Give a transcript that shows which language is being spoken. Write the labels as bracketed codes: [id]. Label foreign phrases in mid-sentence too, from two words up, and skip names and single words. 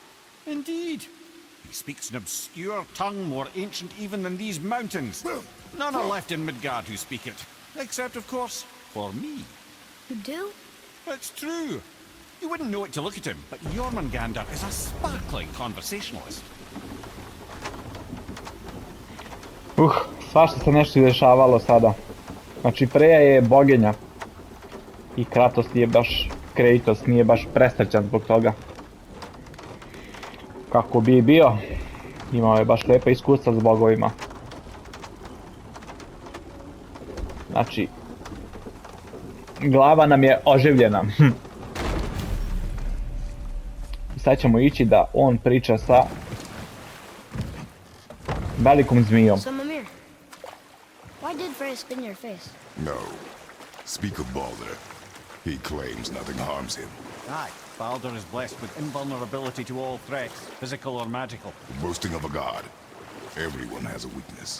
[en] Indeed. He speaks an obscure tongue more ancient even than these mountains. None are left in Midgard who speak it. Except, of course, for me. You do? It's true. You wouldn't know it to look at him, but Jormungandr is a sparkling conversationalist. [bs] Svašta se nešto dešavalo sada. Znači, Freya je boginja. I Kratos nije baš, Kratos nije baš presrećan zbog toga. Kako bi bio, imao je baš lijepa iskustva s bogovima. Znači, glava nam je oživljena. I sad ćemo ići da on priča sa velikom zmijom. [en] So, Mimir, why did Freya spin your face? No. Speak of Baldur. He claims nothing harms him. Aye, Baldur is blessed with invulnerability to all threats, physical or magical. Boasting of a god. Everyone has a weakness.